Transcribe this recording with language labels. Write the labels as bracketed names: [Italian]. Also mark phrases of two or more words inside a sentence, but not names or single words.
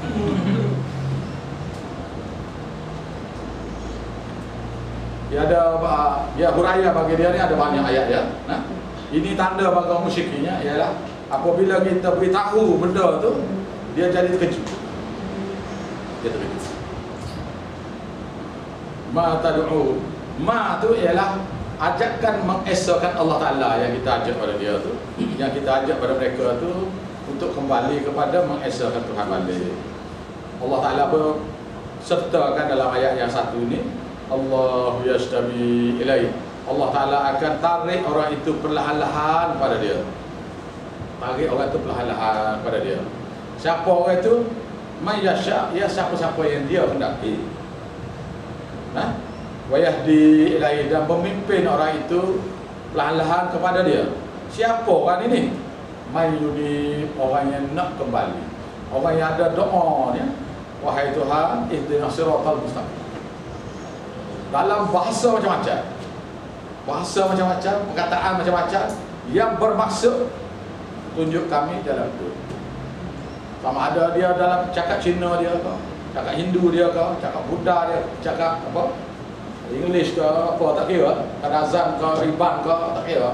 [Malay] Dia ada ya huraya bagi dia ni ada banyak ayat ya. Nah, ini tanda bagi orang musyriknya ialah apabila kita beritahu benda tu dia jadi terkejut. Dia terkejut. [Arabic] ما تدعو, [Malay] ma tu ialah ajakan mengesahkan Allah Taala yang kita ajak pada dia tu, yang kita ajak pada mereka tu untuk kembali kepada mengesahkan Tuhan balik. Allah Taala sertakan dalam ayat yang satu ni, [Arabic] الله يجتبي إليه. [Malay] Allah Ta'ala akan tarik orang itu perlahan-lahan pada dia. Tarik orang itu perlahan-lahan pada dia. Siapa orang itu? Mayyasya, ya siapa-siapa yang dia hendaki. Nah, [Arabic] ويهدي إليه, [Malay] dan memimpin orang itu perlahan-lahan kepada dia. Siapa orang ini? Mayyudi, orang yang nak kembali. Orang yang ada doa ni, wahai Tuhan, [Arabic] اهدنا الصراط المستقيم. [Malay] Dalam bahasa macam-macam, perkataan macam-macam yang bermaksud tunjuk kami jalan itu. Sama ada dia dalam cakap Cina dia ke, cakap Hindu dia ke, cakap Buddha dia, cakap apa, English ke, apa tak kira, Kadazan ke, Riban ke, tak kira.